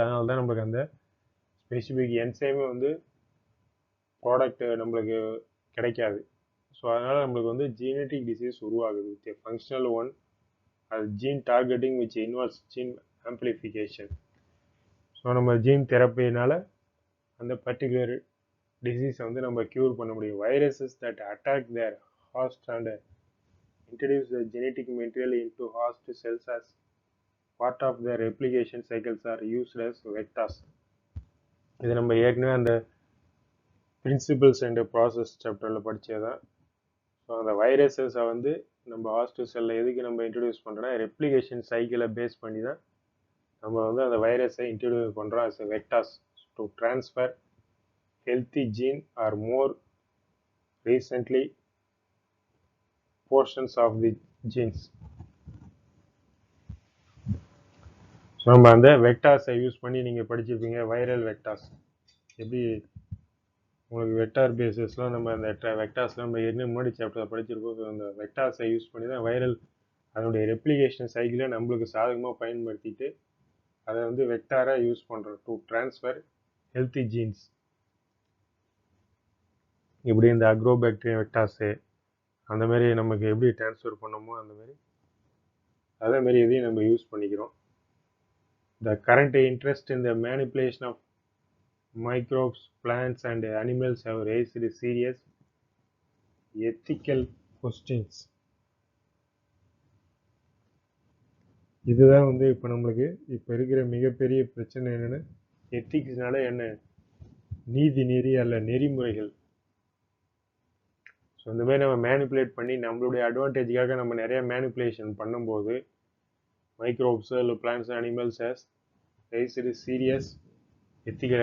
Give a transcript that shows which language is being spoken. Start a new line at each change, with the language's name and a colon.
Tamil: அதனால தான் நம்மளுக்கு அந்த ஸ்பெசிஃபிக் என்சைமே வந்து ப்ராடக்ட் நம்மளுக்கு கிடைக்காது. ஸோ அதனால் நம்மளுக்கு வந்து ஜீனட்டிக் டிசீஸ் உருவாகுது.
English: with a functional one,
Tamil: அது
English: Gene targeting which involves gene amplification.
Tamil: So நம்ம ஜீன் தெரப்பினால அந்த பர்டிகுலர் டிசீஸை வந்து நம்ம க்யூர் பண்ண முடியும்.
English: Viruses that attack their host and introduce the genetic material into host cells as part of their replication cycles are used as vectors.
Tamil: இது நம்ம ஏற்கனவே அந்த பிரின்சிபிள்ஸ் அண்ட் ப்ராசஸ் சாப்டரில் படித்ததான். ஸோ அந்த வைரஸஸை வந்து நம்ம ஹாஸ்ட் செல்லில் எதுக்கு நம்ம இன்ட்ரடியூஸ் பண்ணுறோன்னா ரெப்ளிகேஷன் சைக்கிளை பேஸ் பண்ணி தான் நம்ம வந்து அந்த வைரஸை இன்ட்ரடியூஸ் பண்ணுறோம்
English: as a vectors to transfer healthy gene or more recently portions of the genes.
Tamil: So நம்ம அந்த வெக்டார்ஸை யூஸ் பண்ணி நீங்கள் படிச்சிருப்பீங்க, வைரல் வெக்டார்ஸ். எப்படி உங்களுக்கு வெக்டார் பேஸஸ்லாம் நம்ம அந்த வெக்டார்ஸ்லாம் நம்ம ஏற்கனவே முன்னாடி சாப்டர் படிச்சிருக்கோம். ஸோ அந்த வெக்டார்ஸை யூஸ் பண்ணி தான் வைரல் அதனுடைய ரெப்ளிகேஷன் சைக்கிளை நம்மளுக்கு சாதகமாக பயன்படுத்திட்டு அதை வந்து வெக்டாராக யூஸ் பண்ணுறோம்
English: To transfer healthy genes.
Tamil: இப்படி இந்த அக்ரோபாக்டீரியா வெக்டார்ஸு அந்த மாதிரி நமக்கு எப்படி டிரான்ஸ்ஃபர் பண்ணோமோ அந்த மாதிரி அதே மாதிரி இதையும் நம்ம யூஸ் பண்ணிக்கிறோம்.
English: The current interest in the manipulation of microbes, plants and animals have raised serious ethical questions.
Tamil: இதுதான் வந்து இப்போ நம்மளுக்கு இப்போ இருக்கிற மிகப்பெரிய பிரச்சனை என்னென்னு, எத்திக்ஸ்னால என்ன, நீதி நெறி அல்ல நெறிமுறைகள். ஸோ இந்த மாதிரி நம்ம மேனிப்புலேட் பண்ணி நம்மளுடைய அட்வான்டேஜுக்காக நம்ம நிறைய மேனிப்புலேஷன் பண்ணும்போது மைக்ரோப்ஸு இல்லை plans animals
English: Has raised serious ethical.